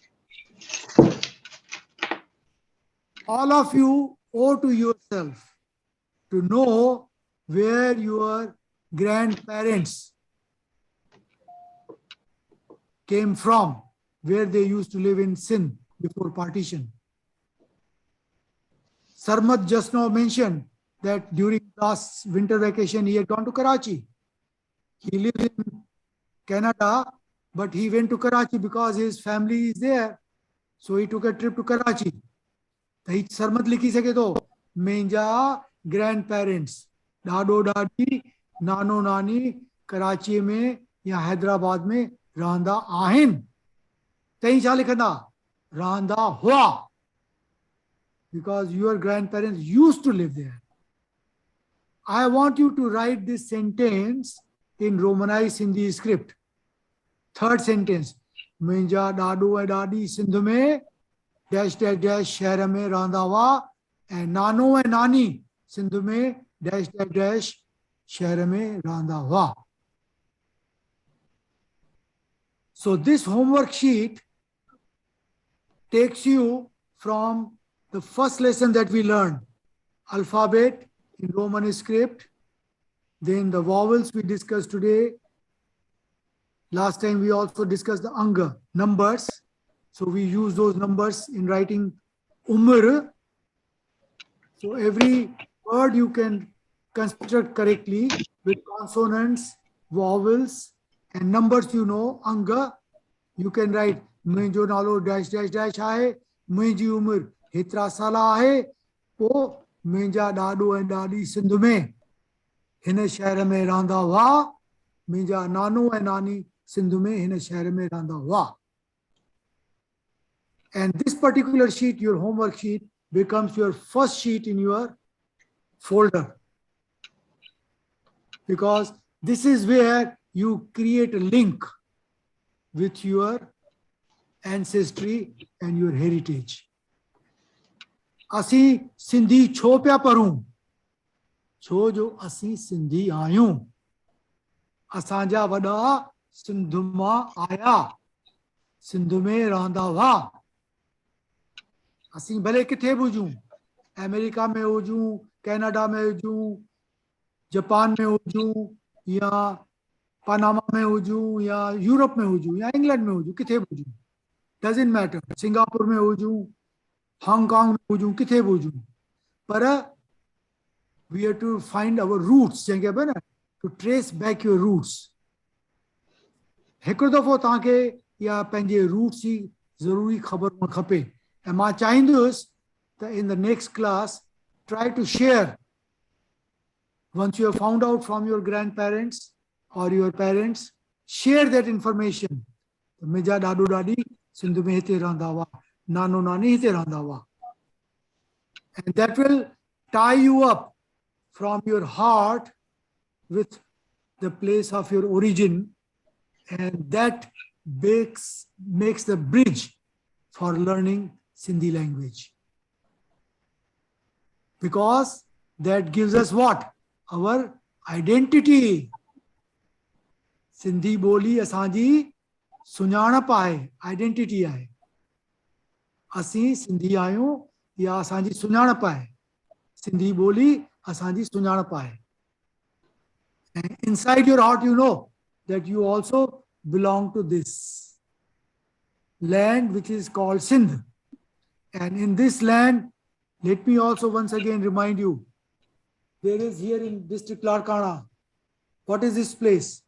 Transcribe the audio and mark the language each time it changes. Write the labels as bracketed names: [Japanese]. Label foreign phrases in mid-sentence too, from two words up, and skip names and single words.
[English] All of you owe to yourself to know where your grandparents came from, where they used to live in Sindh before partition. Sarmad just now mentioned that during last winter vacation he had gone to Karachi. He lived in Canada, but he went to Karachi because his family is there. So he took a trip to Karachi. [Sindhi] सरमद लिखी सघे तो मुंहिंजा grandparents, ॾाॾो ॾाॾी, नानो नानी, Karachi में या हैदराबाद में रहंदा आहिन. तई छा लिखंदा? रहंदा हुआ. [English] because your grandparents used to live there. I want you to write this sentence in Romanized Sindhi script. Third sentence. [Sindhi] मुंहिंजा ॾाॾो and ॾाॾी सिंधु में [English] dash dash dash [Sindhi] शहर में रहंदा हुआ, and नानो and नानी सिंधु में [English] dash dash dash [Sindhi] शहर में रहंदा हुआ. [English] So this homework sheet takes you from the first lesson that we learned, alphabet in Roman script, then the vowels we discussed today. Last time we also discussed the anga, numbers. So we use those numbers in writing umr. So every word you can construct correctly with consonants, vowels, and numbers, you know, anga. You can write [Sindhi] मुंहिंजो नालो [English] dash dash dash [Sindhi] आहे, मुंहिंजी उमिरि हेतिरा साल आहे, पोइ मुंहिंजा ॾाॾो ऐं ॾाॾी सिंध में हिन शहर में रहंदा हुआ, मुंहिंजा नानो ऐं नानी सिंध में हिन शहर में रहंदा हुआ. [English] And this particular sheet, your homework sheet, becomes your first sheet in your folder, because this is where you create a link with your ancestry and your heritage. [Sindhi] असी सिंधी छो पिया पढ़ूं? छो जो असी सिंधी आहियूं. असांजा वॾा सिंध मां आया, सिंध में रहंदा हुआ. असी भले किथे बि हुजूं, अमेरिका में हुजूं, कनाडा में हुजूं, जापान में हुजूं, या पनामा में हुजूं, या यूरोप में हुजूं, या इंग्लैंड में हुजूं, किथे बि हुजूं, [English] doesn't matter. [Sindhi] सिंगापुर में हुजूं, हांगकांग में हुजूं, किथे बि हुजूं, पर [English] we have to find our roots, [Sindhi] जंहिंखे चइबो आहे न, [English] to trace back your roots. [Sindhi] हिकिड़ो दफ़ो तव्हांखे या पंहिंजे रूट्स जी ज़रूरी ख़बर हुअणु खपे. ऐं मां चाहींदुसि त [English] in the next class try to share, once you have found out from your grandparents or your parents, share that information. [Sindhi] मुंहिंजा ॾाॾो ॾाॾी सिंध में हिते रहंदा हुआ, नानो नानी हिते रहंदा हुआ. [English] And that will tie you up from your heart with the place of your origin, and that makes the bridge for learning Sindhi language. Because that gives us what? Our identity. [Sindhi] सिंधी ॿोली असांजी सुञाणप आहे, आइडेंटिटी आहे. असीं सिंधी आहियूं या असांजी सुञाणप आहे. सिंधी ॿोली असांजी सुञाणप आहे. [English] And inside your heart you know that you also belong to this land which is called Sindh. And in this land, let me also once again remind you, there is here in district Larkana, what is this place?